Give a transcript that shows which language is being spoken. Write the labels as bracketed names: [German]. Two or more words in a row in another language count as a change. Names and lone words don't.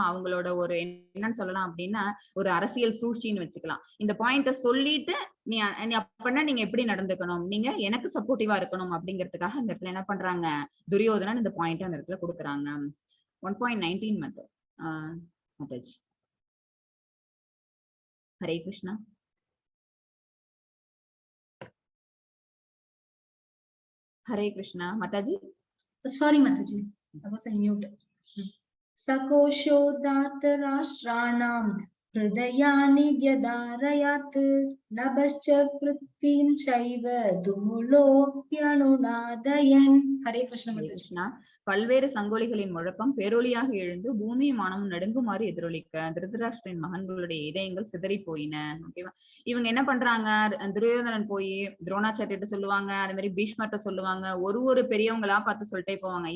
[Tamil] அவங்களோட ஒரு என்னன்னு சொல்லலாம் அப்படின்னா ஒரு அரசியல் சூழ்ச்சின்னு வச்சுக்கலாம். இந்த பாயிண்ட சொல்லிட்டு நீ அப்படின்னா நீங்க எப்படி நடந்துக்கணும், நீங்க எனக்கு சப்போர்ட்டிவா இருக்கணும் அப்படிங்கிறதுக்காக இந்த இடத்துல என்ன பண்றாங்க துரியோதனன் இந்த பாயிண்ட் அந்த இடத்துல கொடுக்குறாங்க. 1.19 மாதாஜி. [Hindi] हरे कृष्णा. हरे कृष्णा माताजी. [English] Sorry माताजी, I was on mute. [Sanskrit] सकोशोदात्तराष्ट्राणां हृदयानि व्यदारयात् नभश्च पृथ्वीं चैव दुमुलोऽप्यनुनादयन्. [Hindi] हरे कृष्ण [Tamil] ஹரே [Hindi] माताजी. [Tamil] கிருஷ்ணா. பல்வேறு சங்கொலிகளின் முழக்கம் பேரொளியாக எழுந்து பூமியும் வானமும் நடுங்குமாறு எதிரொலிக்க திருதராஷ்டிரின் மகன்களுடைய இதயங்கள் சிதறி போயின. ஓகேவா? இவங்க என்ன பண்றாங்க? துரியோதனன் போய் துரோணாச்சாரியர்கிட்ட சொல்லுவாங்க, அதே மாதிரி பீஷ்மர்ட்ட சொல்லுவாங்க, ஒரு பெரியவங்களா பார்த்து சொல்லிட்டே போவாங்க.